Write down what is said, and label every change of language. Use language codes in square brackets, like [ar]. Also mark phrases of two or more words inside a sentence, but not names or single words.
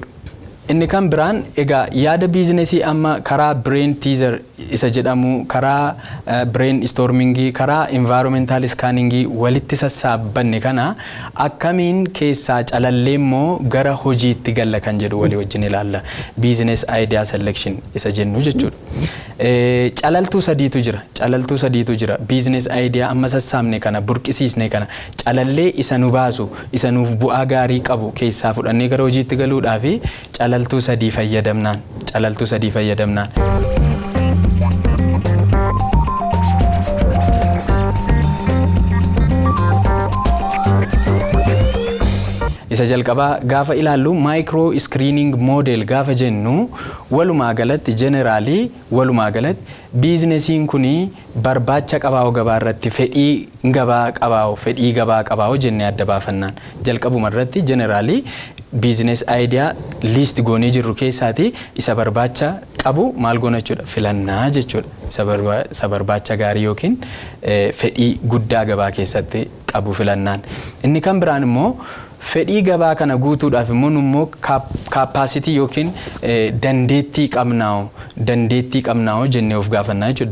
[om] Inni kan biraan egaa yaada biizinesii amma karaa [en] brain teaser [om] isa jedhamu karaa brainstorming karaa [en] environmental scanning [om] walitti sassaabanne kana akkamiin keessaa calallee immoo gara hojiitti galla kan jedhu walii wajjin ilaalla. [en] Business idea selection [om] isa jennu jechuudha. Calaltuu sadiitu jira. [en] Business idea [om] amma sassaabne kana burqisiisne kana calallee isa nu baasu isa nuuf bu'aa gaarii qabu keessaa fudhannee gara hojiitti galuudhaaf calaltuu sadii fayyadamnaan. Isa jalqabaa gaafa ilaallu [en] micro screening model [om] gaafa jennu walumaa galatti generally walumaa galatti biizinesiin kuni barbaacha qabaa'u gabaa irratti fedhii gabaa qabaa'u jennee adda baafannaan. Jalqabuma irratti generally [en] business idea list [om] goonee jirru keessaati isa barbaacha qabu maal goona jechuudha filannaa jechuudha. Isa barbaacha gaarii yookiin fedhii guddaa gabaa keessatti qabu filannaan. Inni kan biraan immoo fedhii gabaa kana guutuudhaaf immoo capacity yookiin dandeettii qabnaa'u jennee of gaafannaa jechuudha.